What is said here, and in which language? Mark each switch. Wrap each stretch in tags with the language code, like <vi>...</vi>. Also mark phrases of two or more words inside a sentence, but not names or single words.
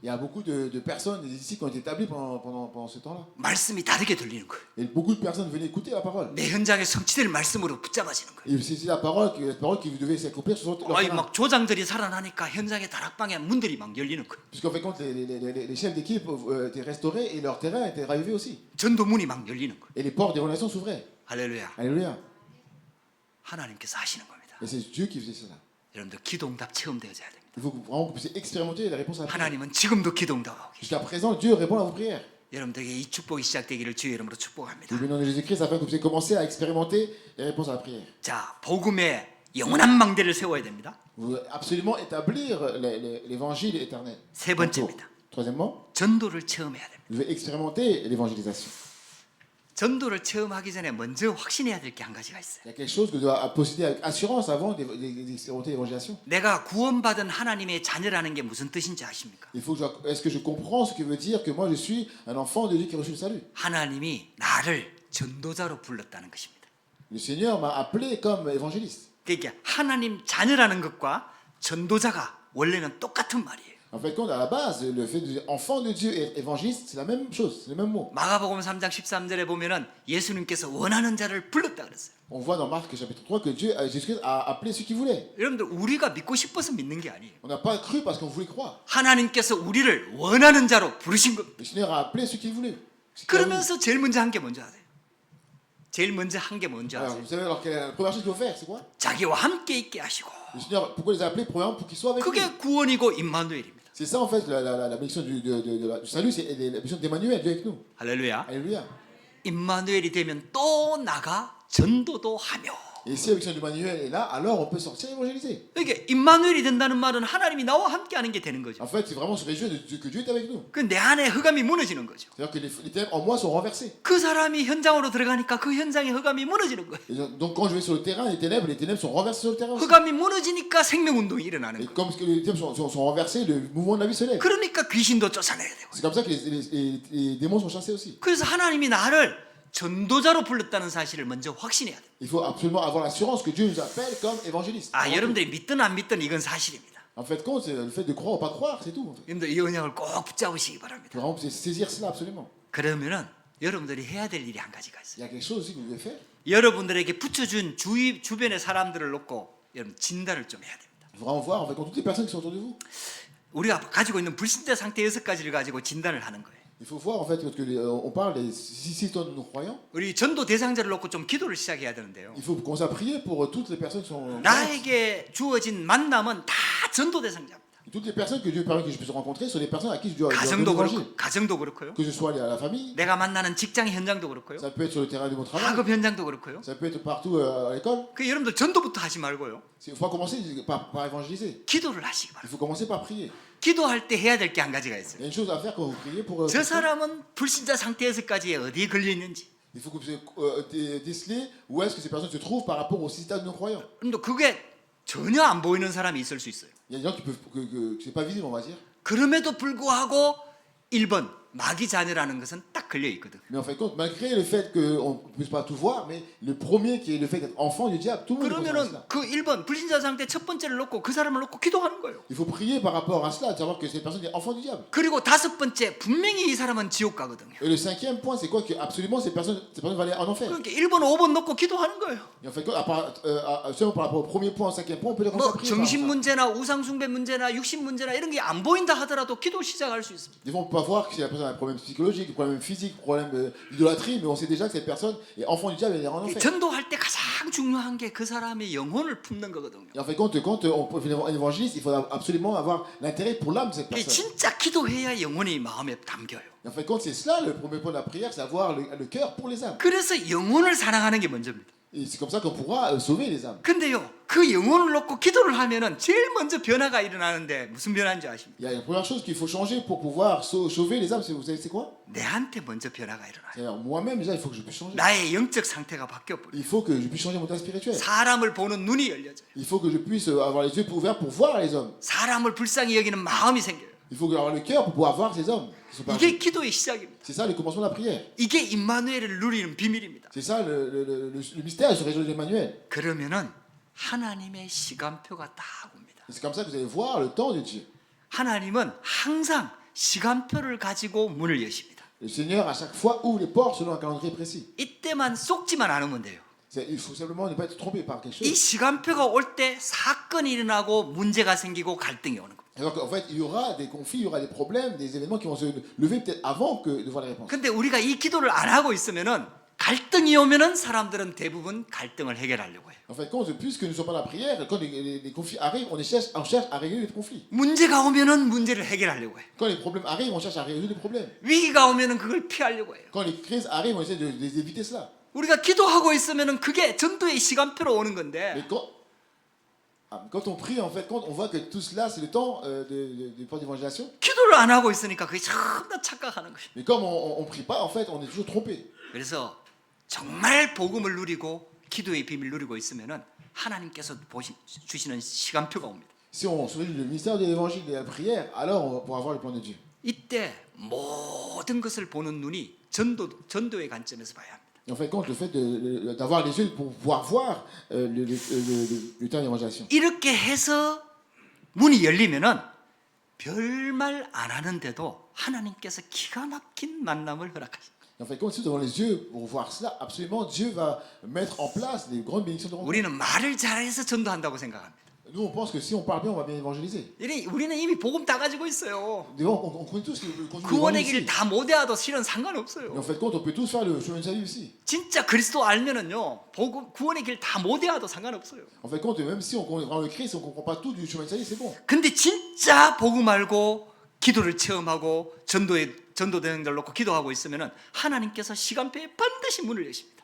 <fr>Il y a beaucoup de personnes, des disciples qui ont été établis pendant ce temps-là.</fr> <ko>말씀이 다르게 들리는 거예요.</ko> <fr>Et beaucoup de personnes venaient écouter la parole.</fr> <ko>내 현장에 성취될 말씀으로 붙잡아지는 거예요.</ko> <fr>Et c'est la parole qui devait s'accomplir sur leur terrain.</fr> <ko>막 조장들이 살아나니까 현장의 다락방에 문들이 막 열리는 거예요.</ko> <fr>Puisqu'en fait, quand les chefs d'équipe étaient restaurés et leur terrain était ravivé aussi.</fr> <ko>전도문이 막 열리는 거예요.</ko> <fr>Et les portes des relations s'ouvraient.</fr> <ko>할렐루야.</ko> <fr>Alléluia.</fr> <ko>하나님께서 하시는 겁니다.</ko> <fr>Et c'est Dieu qui faisait cela.</fr> <ko>여러분들 기도응답 체험되어져야 됩니다.</ko> <fr>Il faut vraiment que vous puissiez expérimenter les réponses à la prière.</fr> <ko>하나님은 지금도 기도응답하고 계세요.</ko> <fr>Jusqu'à présent, Dieu répond à vos prières.</fr> <ko>여러분들에게 이 축복이 시작되기를 주의 이름으로 축복합니다.</ko> <fr>Et au nom de Jésus-Christ, afin que vous puissiez commencer à expérimenter les réponses à la prière.</fr> <ko>자, 복음의 영원한 망대를 세워야 됩니다.</ko> <fr>Vous devez absolument établir l'évangile éternel.</fr> <ko>세 번째입니다.</ko> <fr>Troisièmement,</fr> <ko>전도를 체험해야 됩니다.</ko> <fr>vous devez expérimenter l'évangélisation.</fr> <ko>전도를 체험하기 전에 먼저 확신해야 될 게 한 가지가 있어요.</ko> <fr>Il y a quelque chose que vous devez posséder avec assurance avant d'expérimenter l'évangélisation.</fr> <ko>내가 구원받은 하나님의 자녀라는 게 무슨 뜻인지 아십니까?</ko> <fr>Est-ce que je comprends ce que veut dire que moi je suis un enfant de Dieu qui a reçu le salut?</fr> <ko>하나님이 나를 전도자로 불렀다는 것입니다.</ko> <fr>Le Seigneur m'a appelé comme évangéliste.</fr> <ko>그러니까 하나님 자녀라는 것과 전도자가 원래는 똑같은 말이에요.</ko> <fr>En fait, à la base, le fait de dire enfant de Dieu et évangéliste, c'est la même chose, c'est le même mot.</fr> <ko>마가복음 3장 13절에 보면은 예수님께서 원하는 자를 불렀다 그랬어요.</ko> <fr>On voit dans Marc chapitre 3 que Jésus-Christ a appelé ceux qui voulaient.</fr> <ko>여러분들 우리가 믿고 싶어서 믿는 게 아니에요.</ko> <fr>On n'a pas cru parce qu'on voulait croire.</fr> <ko>하나님께서 우리를 원하는 자로 부르신 겁니다.</ko> <fr>Le Seigneur a appelé ceux qui voulaient.</fr> <ko>그러면서 제일 먼저 한 게 뭔지 아세요? 제일 먼저 한 게 뭔지</ko> <fr>Alors,</fr> <ko>아세요?</ko> <fr>vous savez, alors, la première chose qu'il faut faire, c'est quoi?</fr> <ko>자기와 함께 있게 하시고</ko> <fr>Le Seigneur, pourquoi il les a appelés? Premièrement, pour qu'ils soient avec nous.</fr> <ko>그게 구원이고 임마누엘입니다.</ko> <fr>C'est ça, en fait, la mission du salut, c'est la mission d'Emmanuel, Dieu avec nous.</fr> <ko>할렐루야.</ko> <fr>Alléluia.</fr> <ko>임마누엘이 되면 또 나가 전도도 하며.</ko> <fr>Et si la mission d'Emmanuel est là, alors on peut sortir évangéliser.</fr> <ko>이게 임마누엘이 된다는 말은 하나님이 나와 함께 하는 게 되는 거죠.</ko> <fr>En fait, c'est vraiment se réjouir que Dieu est avec nous.</fr> <ko>그 내 안에 흑암이 무너지는 거죠.</ko> <fr>C'est-à-dire que les ténèbres en moi sont renversées.</fr> <ko>그 사람이 현장으로 들어가니까 그 현장의 흑암이 무너지는 거예요.</ko> <fr>Et donc quand je vais sur le terrain, les ténèbres sont renversées sur le terrain aussi.</fr> <ko>흑암이 무너지니까 생명운동이 일어나는</ko> <fr>Et</fr> <ko>거예요.</ko> <fr>comme les ténèbres sont renversées, le mouvement de la vie se lève.</fr> <ko>그러니까 귀신도 쫓아내야 되고.</ko> <fr>C'est comme ça que les démons sont chassés aussi.</fr> <ko>그래서 하나님이 나를 전도자로 불렀다는 사실을 먼저 확신해야 돼요.</ko> <fr>Il faut absolument avoir l'assurance que Dieu nous appelle comme évangélistes.</fr> <ko>여러분들이 믿든 안 믿든 이건 사실입니다.</ko> <fr>En fait, compte, c'est le fait de croire ou pas croire, c'est tout. En fait.</fr> <ko>여러분들 이 언약을 꼭 붙잡으시기</ko> <fr>Il</fr> <ko>바랍니다.</ko> <fr>faut vraiment saisir cela absolument.</fr> <ko>그러면은 여러분들이 해야 될 일이 한 가지가 있어요.</ko> <fr>Il y a quelque chose aussi que vous devez faire.</fr> <ko>여러분들에게 붙여준 주변의 사람들을 놓고 여러분 진단을 좀 해야 됩니다.</ko> <fr>Il faut vraiment voir, en fait, toutes les personnes qui sont autour de vous.</fr> <ko>우리가 가지고 있는 불신자 상태 6가지를 가지고 진단을 하는 거예요.</ko> <fr>Il faut voir, en fait, parce que on parle des 6 tonnes de nos croyants.</fr> <ko>우리 전도 대상자를 놓고 좀 기도를 시작해야 되는데요.</ko> <fr>Il faut commencer à prier pour toutes les personnes qui sont.</fr> <ko>나에게 주어진 만남은 다 전도 대상자입니다.</ko> <fr>Toutes les personnes que Dieu permet que je puisse rencontrer sont des personnes à qui je dois donner</fr> <ko>가정도</ko> <fr>l'évangile.</fr> <ko>그렇고, 가정도 그렇고요.</ko> <fr>Que ce soit à la famille,</fr> <ko>내가 만나는 직장 현장도 그렇고요.</ko> <fr>ça peut être sur le terrain de mon travail,</fr> <ko>학업 현장도 그렇고요.</ko> <fr>ça peut être partout à l'école.</fr> <ko>그 여러분들 전도부터 하지 말고요.</ko> <fr>Il faut commencer par évangéliser.</fr> <ko>기도를 하시기</ko> <fr>Il</fr> <ko>바랍니다.</ko> <fr>faut commencer par prier.</fr> <ko>기도할 때 해야 될 게 한 가지가</ko> <fr>Il y</fr> <ko>있어요.</ko> <fr>a une chose à faire quand vous priez pour.</fr> <ko>저 사람은 불신자 상태에서까지 어디에 걸려 있는지.</ko> <fr>Il faut que vous puissiez déceler où est-ce que ces personnes se trouvent par rapport au système de nos croyants.</fr> <ko>근데 그게 전혀 안 보이는 사람이 있을 수 있어요.</ko> <fr>Il y a des gens qui peuvent que c'est pas visible, on va dire.</fr> <ko>그럼에도 불구하고 1번 마귀 자녀라는 것은 딱 걸려 있거든.</ko> <fr>Mais en fait, compte, malgré le fait qu'on ne puisse pas tout voir, mais le premier qui est le fait d'être enfant du diable, tout le monde est conscient de</fr> <ko>그러면은</ko> <fr>cela.</fr> <ko>그 1번 불신자 상태 첫 번째를 놓고 그 사람을 놓고 기도하는 거예요.</ko> <fr>Il faut prier par rapport à cela, de savoir que cette personne est enfant du diable.</fr> <ko>그리고 다섯 번째 분명히 이 사람은 지옥 가거든요.</ko> <fr>Et le cinquième point, c'est quoi? Que absolument ces personnes vont aller en enfer.</fr> <ko>그러니까 1번, 5번 놓고 기도하는 거예요.</ko> <fr>Et en fait, seulement par rapport au premier point, au cinquième point, on peut les</fr> <ko>뭐</ko> <fr>commencer à prier.</fr> <ko>정신 문제나 우상 숭배 문제나 육신 문제나 이런 게 안 보인다 하더라도 기도 시작할 수 있습니다.</ko> <fr>Des fois, on ne peut pas voir que si la personne a un problème psychologique, un problème physique, un problème d'idolâtrie, mais on sait déjà que cette personne est enfant du diable et elle est en enfer.</fr> <ko>전도할 때 가장 중요한 게 그 사람의 영혼을 품는 거거든요.</ko> <fr>Et en fait, quand on fait un évangéliste, il faut absolument avoir l'intérêt pour l'âme de cette</fr> <ko>이게</ko> <fr>personne.</fr> <ko>진짜 기도해야 영혼이 마음에 담겨요.</ko> <fr>Et en fait, quand c'est cela, le premier point de la prière, c'est avoir le cœur pour les âmes.</fr> <ko>그래서 영혼을 사랑하는 게 먼저입니다.</ko> <fr>Et c'est comme ça qu'on pourra sauver les âmes.</fr> <ko>근데요, 그 영혼을 놓고 기도를 하면은 제일 먼저 변화가 일어나는데 무슨 변화인지 아십니까?</ko> <fr>Il y a une première chose qu'il faut changer pour pouvoir sauver les âmes, vous savez c'est quoi?</fr> <ko>내한테 먼저 변화가 일어나요.</ko> <fr>C'est-à-dire, moi-même, déjà, il faut que je puisse changer.</fr> <ko>나의 영적 상태가 바뀌어버려요.</ko> <fr>Il faut que je puisse changer mon état spirituel.</fr> <ko>사람을 보는 눈이 열려져요.</ko> <fr>Il faut que je puisse avoir les yeux ouverts pour voir les hommes.</fr> <ko>사람을 불쌍히 여기는 마음이 생겨요.</ko> <fr>Il faut avoir le cœur pour pouvoir voir ces hommes. qui sont partis.</fr> <ko>이게 기도의 시작입니다.</ko> <fr>C'est ça le commencement de la prière.</fr> <ko>이게 임마누엘을 누리는 비밀입니다.</ko> <fr>C'est ça le mystère de ce réseau d'Emmanuel.</fr> <ko>그러면은 하나님의 시간표가 딱 옵니다.</ko> <fr>Et c'est comme ça que vous allez voir le temps de Dieu.</fr> <ko>하나님은 항상 시간표를 가지고 문을 여십니다.</ko> <fr>Le Seigneur, à chaque fois, ouvre les portes selon un calendrier précis.</fr> <ko>이때만 속지만 않으면 돼요.</ko> <fr>Il faut simplement ne pas être trompé par quelque</fr> <ko>이</ko> <fr>chose.</fr> <ko>시간표가 올 때 사건이 일어나고 문제가 생기고 갈등이 오는 겁니다.</ko> <fr>Alors qu'en fait, il y aura des conflits, il y aura des problèmes, des événements qui vont se lever peut-être avant que de voir les réponses.</fr> <ko>근데 우리가 이 기도를 안 하고 있으면은 갈등이 오면은 사람들은 대부분 갈등을 해결하려고 해요.</ko> <fr>En fait, puisque nous ne sommes pas dans la prière, quand les conflits arrivent, on cherche à régler les conflits.</fr> <ko>문제가 오면은 문제를 해결하려고 해요.</ko> <fr>Quand les problèmes arrivent, on cherche à résoudre les problèmes.</fr> <ko>위기가 오면은 그걸 피하려고 해요.</ko> <fr>Quand les crises arrivent, on essaie d'éviter cela.</fr> <ko>우리가 기도하고 있으면은 그게 전도의 시간표로 오는 건데</ko> <fr>Mais quand on prie, en fait, quand on voit que tout cela, c'est le temps du plan d'évangélisation.</fr> <ko>기도를 안 하고 있으니까 그게 참나 착각하는 것이에요.</ko> <fr>Mais comme on ne prie pas, en fait, on est toujours trompé.</fr> <ko>그래서 정말 복음을 누리고 기도의 비밀 누리고 있으면은 하나님께서 주시는 시간표가 옵니다.</ko> <fr>Si on suit le mystère de l'évangile et de la prière, alors on va pouvoir voir le plan de Dieu.</fr> <ko>이때 모든 것을 보는 눈이 전도의 관점에서 봐야 합니다.</ko> <fr>Et en fait, compte le fait d'avoir les yeux pour pouvoir voir le temps d'évangélisation.</fr> <ko>이렇게 해서 문이 열리면은 별말 안 하는데도 하나님께서 기가 막힌 만남을 허락하십니다.</ko> <fr>En fait, quand nous avons les yeux pour voir cela, absolument, Dieu va mettre en place des grandes bénédictions de rencontre.</fr> <ko>우리는 말을 잘해서 전도한다고 생각합니다.</ko> <fr>Nous, on pense que si on parle bien, on va bien évangéliser.</fr> <ko>우리는 이미 복음 다 가지고 있어요.</ko> <fr>Devant, on connaît tous le contenu</fr> <ko>구원의</ko> <fr>de</fr> <ko>길</ko> <fr>l'évangile.</fr> <ko>다 못 외워도 실은</ko> <fr>Mais</fr> <ko>상관없어요.</ko> <fr>en fait, compte, on peut tous faire le chemin de salut aussi.</fr> <ko>진짜 그리스도 알면은요, 구원의 길 다 못 외워도 상관없어요.</ko> <fr>En fait, compte, même si on comprend le Christ, on ne comprend pas tout du chemin de salut, c'est bon.</fr> <ko>근데 진짜 복음 알고 기도를 체험하고 전도대행들 놓고 기도하고 있으면은 하나님께서 시간표에 반드시 문을 여십니다.</ko>